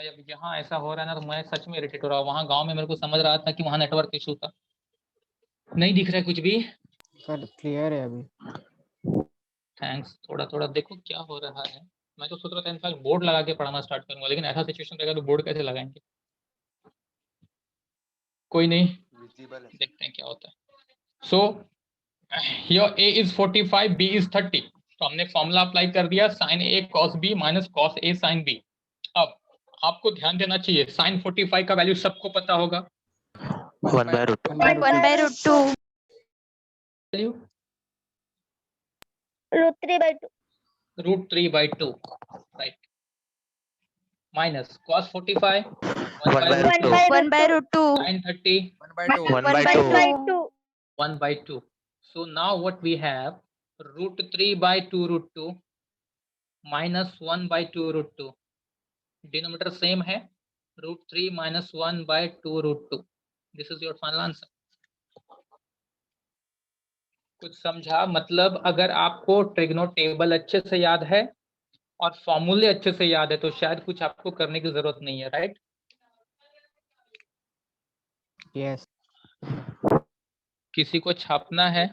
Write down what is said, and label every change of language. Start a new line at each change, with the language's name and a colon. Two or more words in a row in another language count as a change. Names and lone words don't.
Hindi: अब यहाँ ऐसा हो रहा है ना, तो मैं सच में इरिटेट हो रहा हूँ। वहाँ गांव में मेरे को समझ रहा था कि वहाँ
English: network issue
Hindi: था, नहीं दिख रहा है कुछ भी। सर क्लियर है अभी। थैंक्स। थोड़ा थोड़ा देखो क्या हो रहा है। मैं तो सोच रहा था
English: in fact board
Hindi: लगा के पढ़ाना स्टार्ट करूंगा, लेकिन ऐसा सिचुएशन रहेगा तो बोर्ड कैसे लगाएंगे। कोई नहीं, देखते हैं क्या होता है।
English: so here a is 45, b is 30,
Hindi: तो हमने
English: formula apply
Hindi: कर दिया sin a cos b माइनस cos a sin b। अब आपको ध्यान देना चाहिए, sin 45 का वैल्यू सबको पता होगा, 1/√2। 1/√2. वैल्यू √3/2. √3/2, राइट, माइनस cos 45 1/√2। 1/√2. sin 30 1/2। 1/2.
English: So now what we have, √3/2√2 minus 1/2√2, denominator same है, √3 minus 1/2√2. This is your final answer.
Hindi: कुछ समझा? मतलब अगर आपको
English: trigno table
Hindi: अच्छे से याद है और फॉर्मूले अच्छे से याद है तो शायद कुछ आपको करने की जरूरत नहीं है, राइट? यस। किसी को छापना है?